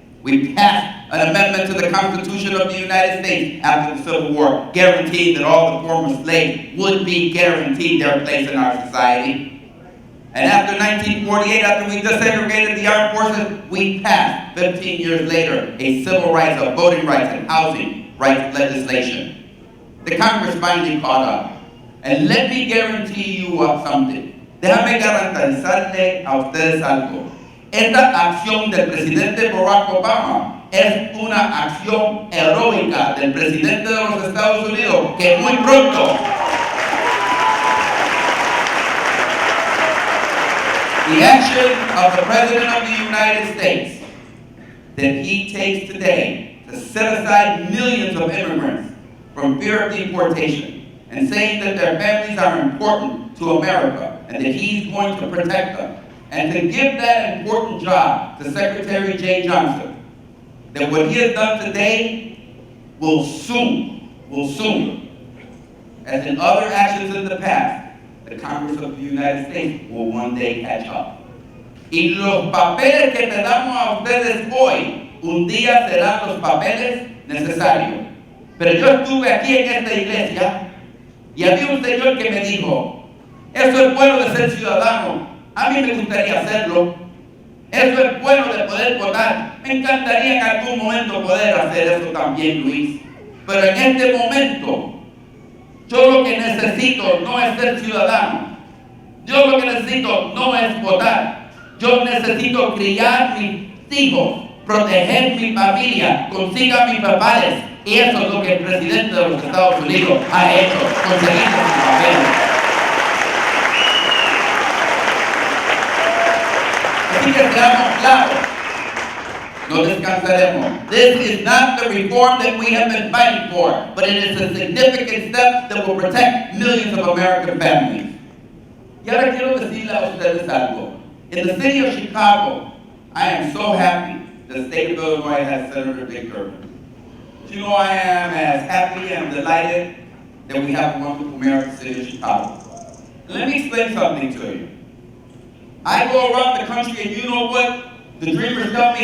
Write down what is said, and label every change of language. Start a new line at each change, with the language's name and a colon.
English: We passed an amendment to the Constitution of the United States after the Civil War, guaranteeing that all the former slaves would be guaranteed their place in our society. And after 1948, after we desegregated the armed forces, we passed, 15 years later, a civil rights, a voting rights, and housing rights legislation. The Congress finally caught up. And let me guarantee you something.
Spanish: Déjame garantizarle a ustedes algo. Esta acción del presidente Barack Obama es una acción heroica del presidente de los Estados Unidos que muy pronto the action of the President of the United States
English: that he takes today to set aside millions of immigrants from fear of deportation and saying that their families are important to America and that he's going to protect them, and to give that important job to Secretary Jay Johnson, that what he has done today will soon, as in other actions in the past, the Congress of the United States will one day catch up.
Spanish: Y los papeles que te damos a ustedes hoy, un día serán los papeles necesarios. Pero yo estuve aquí en esta iglesia y había un señor que me dijo, eso es bueno de ser ciudadano, a mí me gustaría hacerlo, eso es bueno de poder votar, me encantaría en algún momento poder hacer eso también, Luis, pero en este momento, yo lo que necesito no es ser ciudadano, yo lo que necesito no es votar, yo necesito criar mis hijos, proteger mi familia, consiga mis papeles, y eso es lo que el presidente de los Estados Unidos ha hecho, conseguir sus papeles. Así que seamos claros, no descansaremos.
English: This is not the reform that we have been fighting for, but it is a significant step that will protect millions of American families.
Spanish: Y ahora quiero decirle a ustedes algo.
English: In the city of Chicago, I am so happy the state of Illinois has Senator Dick Durbin. You know, I am as happy and delighted that we have a wonderful mayor of the city of Chicago. Let me explain something to you. I go around the country and you know what the dreamers tell me?